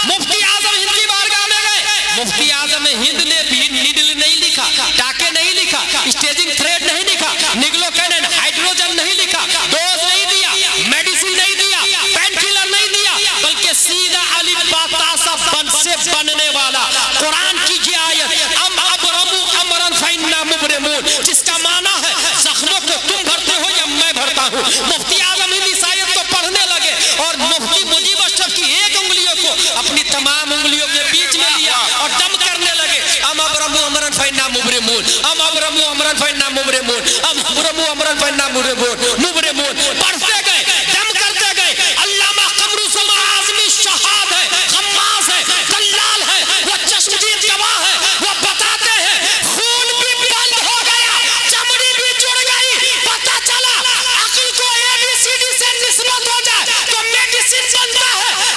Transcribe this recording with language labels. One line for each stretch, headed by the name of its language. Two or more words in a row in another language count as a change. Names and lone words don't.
Urdu: مفتی اعظم ہند کی بارگاہ میں گئے. مفتی اعظم ہند نے بھی نیڈل نہیں لکھا، ٹاکے نہیں لکھا،
English: stitching thread
Urdu: نہیں لکھا،
English: Niglokin and hydrogen
Urdu: نہیں لکھا، ڈوز نہیں دیا، میڈیسن نہیں دیا، پین کلر نہیں دیا، بلکہ سیدھا الف با تا سا بن سے بننے والا قرآن کی یہ آیت
Arabic: ام ابرموا امرا فإنا مبرمون،
Urdu: جس کا معنی ہے زخموں کو تم بھرتے ہو یا میں بھرتا ہوں. مفتی اعظم ہند اس آیت کو پڑھنے لگے اور مفتی مجیب اشرف کی ایک انگلیوں کو اپنی تمام انگلیوں کے بیچ میں لیا اور دم کرنے لگے.
Arabic: ام ابرموا امرا فإنا مبرمون، ام ابرموا امرا فإنا مبرمون، ام ابرموا امرا فإنا مبرمون.
Urdu: پڑھتے گئے، دم کرتے گئے. علامہ قمر الزمان اعظمی شہاد ہے، غماز ہے، دلال ہے، وہ چشمدید گواہ ہے. وہ بتاتے ہیں خون بھی بند ہو گیا، چمڑی بھی جڑ گئی. پتہ چلا عقل کو ABCD سے نسبت ہو جائے تو میڈیسن بنتا ہے.